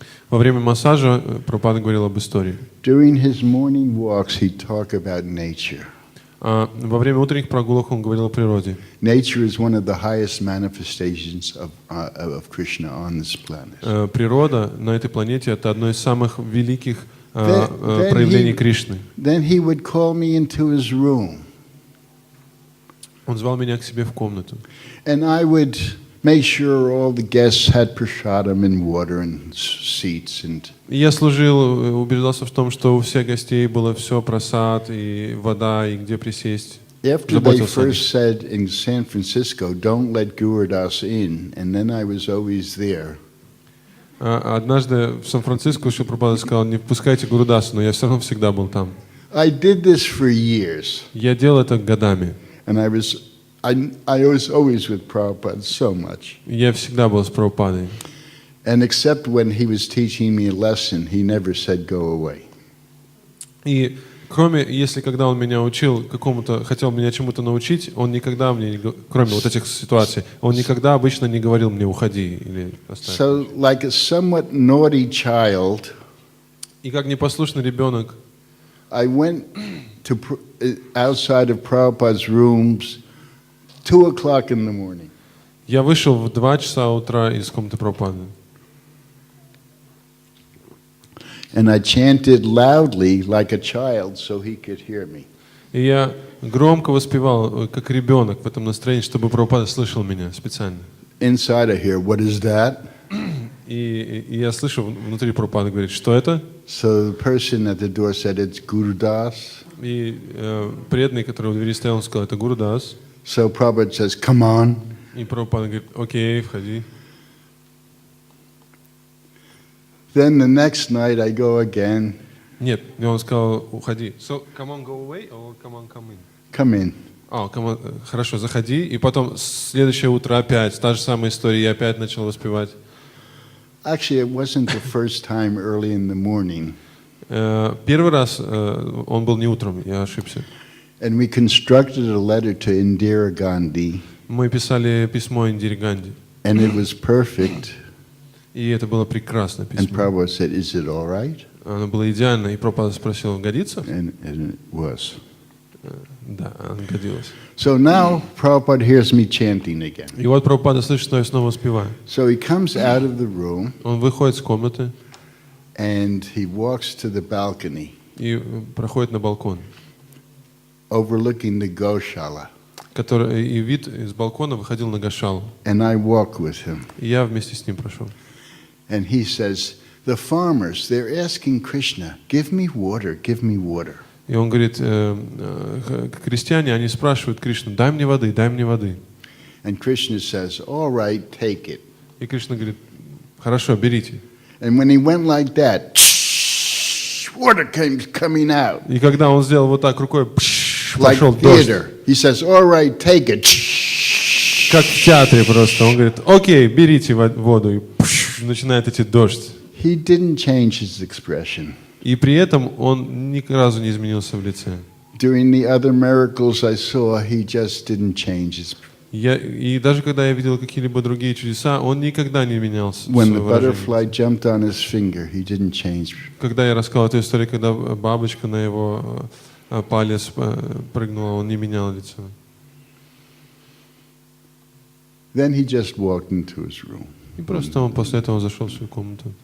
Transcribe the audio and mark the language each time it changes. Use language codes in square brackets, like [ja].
[ru] Во время массажа Прабхупада говорил об истории. [en] During his morning walks, he'd talk about nature. [ru] Во время утренних прогулок он говорил о природе. [en] Nature is one of the highest manifestations of Krishna on this planet. [ru] Природа на этой планете — это одно из самых великих проявлений Кришны. [en] Then he would call me into his room. [ru] Он звал меня к себе в комнату. [en] And I would make sure all the guests had prasadam and water and seats and. [ru] Я служил, убеждался в том, что у всех гостей было все, просад и вода, и где присесть. [en] After they first said in San Francisco, "Don't let Gurudas in," and then I was always there. [ru] Однажды в Сан-Франциско Прабхупада сказал: не впускайте Гурудаса, но я все равно всегда был там. [en] I did this for years. [ru] Я делал это годами. [en] And I was always with Prabhupada so much. [ru] Я всегда был с Прабхупадой. [en] And except when he was teaching me a lesson, he never said go away. [ru] И кроме, если когда он меня учил хотел меня чему-то научить, он никогда мне, кроме вот этих ситуаций, он никогда обычно не говорил мне уходи или оставь. [en] So, like a somewhat naughty child, [ru] и как непослушный ребенок, [en] I went to outside of Prabhupada's rooms 2 o'clock in the morning. [ru] Я вышел в 2 часа утра из комнаты Прабхупады. [en] And I chanted loudly like a child so he could hear me. [ru] И я громко воспевал, как ребенок, в этом настроении, чтобы Прабхупада слышал меня специально. [en] Inside I hear, what is that? [ru] И я слышу, внутри Прабхупада говорит, что это? [en] So the person at the door said, it's Gurudas. [ru] И преданный, который у двери стоял, он сказал, это Гурудас. [en] So Prabhupada says, come on. [ru] И Прабхупада говорит, окей, входи. [en] Then the next night I go again. [ru] Нет, и он сказал, уходи. [en] So, come on, go away, or come on, come in? Come in. Come on, [ru] хорошо, заходи. И потом следующее утро опять, та же самая история, я опять начал воспевать. [en] Actually, it wasn't the first time early in the morning. [ru] Первый раз он был не утром, я ошибся. [en] And we constructed a letter to Indira Gandhi. [ru] Мы писали письмо Индире Ганди. [en] And it was perfect. [ru] И это было прекрасное [en] And [ru] письмо. [en] Prabhupada said, is it all right? [ru] Оно было идеально, и Прабхупада спросил, годится? [en] And it was. [ru] Да, оно годилось. [en] So now Prabhupada hears me chanting again. [ru] И вот Прабхупада слышит, что я снова воспеваю. [en] So he comes out of the room. [ru] Он выходит с комнаты. [en] And he walks to the balcony. [ru] И проходит на балкон. [en] Overlooking the Goshala. [ru] И вид из балкона выходил на Гошалу. [en] And I walk with him. [ru] И я вместе с ним прошел. [en] And he says, the farmers, they're asking Krishna, give me water, give me water. [ru] И он говорит, крестьяне, они спрашивают Кришну, дай мне воды, дай мне воды. [en] And Krishna says, all right, take it. [ru] И Кришна говорит, хорошо, берите. [en] And when he went like that, water came coming out. [ru] И когда он сделал вот так рукой, [en] Like [ru] пошел дождь. [en] theater. He says, all right, take it. [ru] Как в театре просто. Он говорит, окей, берите воду. И начинает идти дождь. [en] He didn't change his expression. [ru] И при этом он ни разу не изменился в лице. [en] During the other miracles I saw, he just didn't change his. [ru] И даже когда я видел какие-либо другие чудеса, он никогда не менялся. [en] When the [ru] свое выражение. [en] butterfly jumped on his finger, he didn't change. [ru] Когда я рассказал эту историю, когда бабочка на его палец прыгнула, он не менял лицо. [en] Then he just walked into his room. [ru] И просто он после этого зашел в свою комнату.